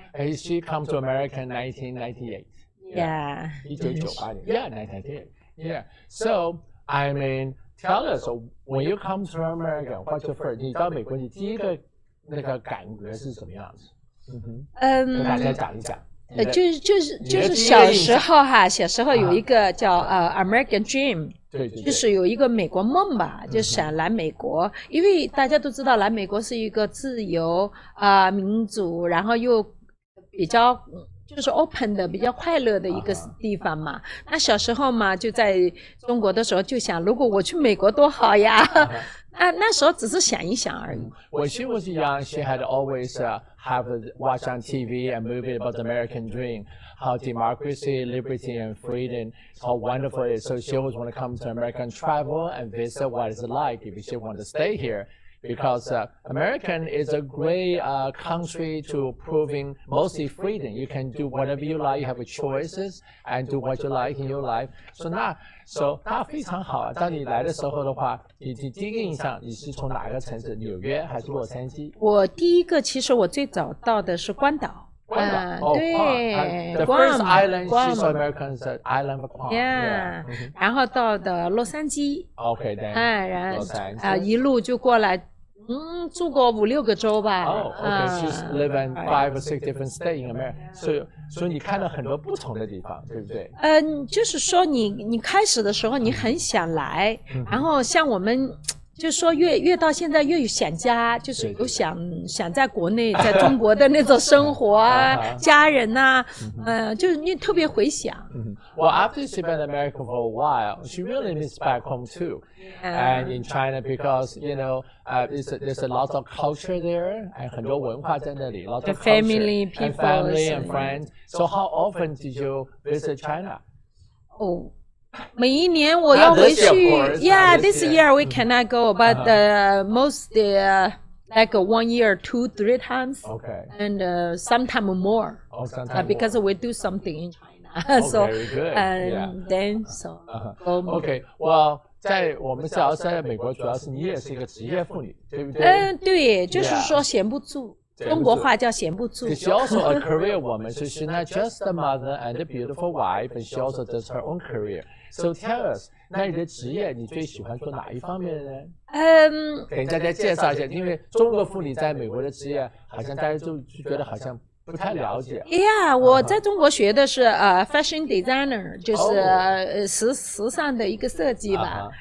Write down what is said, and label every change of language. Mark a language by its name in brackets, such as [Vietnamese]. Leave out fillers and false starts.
[English] And she come to America in 1998. Yeah. 1998年 Yeah, 1998. Yeah. So, I mean, tell us, when you come to America, what's your first? [Chinese] 你到美国，你第一个那个感觉是什么样子？跟大家讲一讲。就是小时候哈，小时候有一个叫American Dream，对，就是有一个美国梦吧，就想来美国，因为大家都知道来美国是一个自由民主，然后又比较就是 open 的比较快乐的一个地方嘛。那小时候嘛，就在中国的时候就想，如果我去美国多好呀。那时候只是想一想而已。 [English] When she was young, she had always have watched on TV a movie about the American dream, how democracy, liberty, and freedom, how wonderful it is. So she always want to come to America and travel and visit what it's like if she want to stay here. Because American is a great country to proving mostly freedom. You can do whatever you like. You have choices and do what you like in your life. [Chinese] So 它非常好啊。当你来的时候的话，你第一个印象你是从哪个城市？纽约还是洛杉矶？我第一个其实我最早到的是关岛。对 [English] ，The first island she saw Americans island of Guam. [Chinese] Yeah， 然后到的洛杉矶。 [English] Okay， [Chinese] 然后一路就过来。住过5、6个州吧。 [English] She's lived in 5 or 6 different states in America. [Chinese] 所以你看了很多不同的地方，对不对？就是说你开始的时候你很想来，然后像我们就是说越到现在越想家，就是有想在国内在中国的那种生活啊，家人啊，就是你特别回想。 [English] Well, after she been in America for a while, she really misses back home too, and in China because there's a lot of culture there, and [Chinese] 很多文化在那里 [English] lot of family, culture, and family and friends. So how often did you visit China? [Chinese] 每一年我要回去 [English] Yeah, this year we cannot go, but most like 1 year, 2, 3 times. Okay. And sometime more. Because we do something in China. So very good. And then so. Okay. Well. [Chinese] 在我们只要在美国，主要是你也是一个职业妇女，对不对？对，就是说闲不住，中国话叫闲不住。 [English] She also a career woman, so she's not just a mother and a beautiful wife, but she also does her own career. So tell us， [Chinese] 那你的职业你最喜欢做哪一方面呢？给大家介绍一下，因为中国妇女在美国的职业，好像大家就觉得好像不太了解。 Yeah， 我在中国学的是fashion designer， 就是时尚的一个设计吧。